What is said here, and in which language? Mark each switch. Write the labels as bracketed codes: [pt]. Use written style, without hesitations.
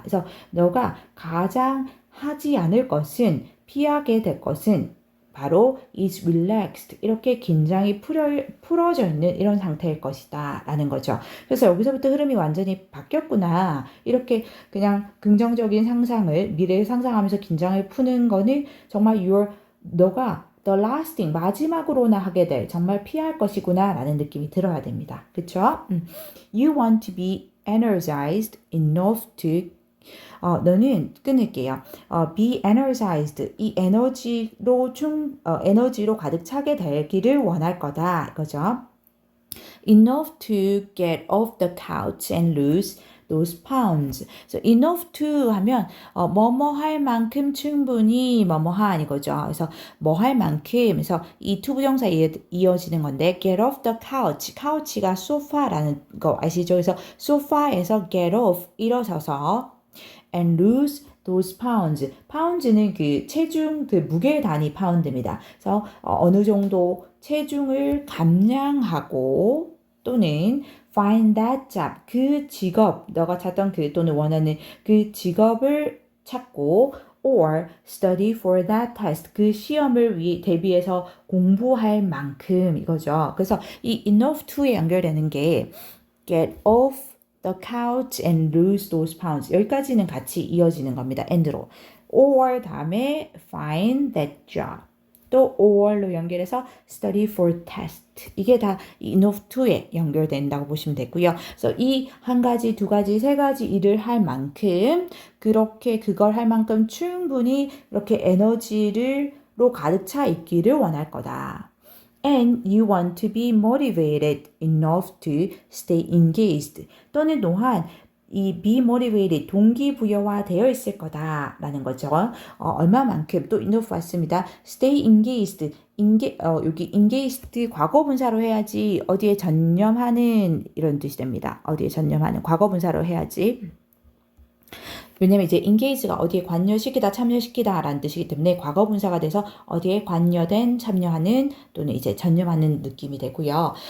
[ko] 그래서 너가 가장 하지 않을 것은 피하게 될 것은 바로 [en] is relaxed [ko] 이렇게 긴장이 풀어져 있는 이런 상태일 것이다 라는 거죠. 그래서 여기서부터 흐름이 완전히 바뀌었구나 이렇게 그냥 긍정적인 상상을 미래를 상상하면서 긴장을 푸는 거는 정말 너가 [en] the last thing [ko] 마지막으로나 하게 될 정말 피할 것이구나 라는 느낌이 들어야 됩니다. 그쵸? [en] You want to be energized enough to [ko] 너는 끊을게요. [en] be energized [ko] 이 에너지로 가득 차게 되기를 원할 거다 이거죠. [en] enough to get off the couch and lose those pounds. So enough to [ko] 하면 뭐뭐 할 만큼 충분히 뭐뭐한 이거죠. 그래서 뭐 할 만큼 그래서 이 투부정사에 이어지는 건데 [en] get off the couch. [ko] couch가 소파라는 거 아시죠? 그래서 소파에서 [en] get off [ko] 일어서서 [en] and lose those pounds. [ko] pounds는 그 체중, 그 무게 단위 파운드입니다. 그래서 어느 정도 체중을 감량하고 또는 [en] find that job. [ko] 그 직업, 너가 찾던 그 또는 원하는 그 직업을 찾고 [en] or study for that test. [ko] 그 시험을 대비해서 공부할 만큼 이거죠. 그래서 이 [en] enough to [ko] 에 연결되는 게 [en] get off the couch and lose those pounds. [ko] 여기까지는 같이 이어지는 겁니다. and로. [en] or [ko] 다음에 [en] find that job. [ko] 또 or로 연결해서 [en] study for test. [ko] 이게 다 enough to에 연결된다고 보시면 되고요. 그래서 이 한 가지, 두 가지, 세 가지 일을 할 만큼 그렇게 그걸 할 만큼 충분히 이렇게 에너지로 가득 차 있기를 원할 거다. [en] And you want to be motivated enough to stay engaged. [ko] 또는 또한 이 [en] be motivated [ko] 동기부여화 되어 있을 거다라는 거죠. 얼마만큼 또 enough 왔습니다. [en] stay engaged. [ko] 여기 engaged 과거분사로 해야지 어디에 전념하는 이런 뜻이 됩니다. 어디에 전념하는 과거분사로 해야지. 왜냐면 이제 engage가 어디에 관여시키다, 참여시키다 라는 뜻이기 때문에 과거분사가 돼서 어디에 관여된, 참여하는 또는 이제 전념하는 느낌이 되고요.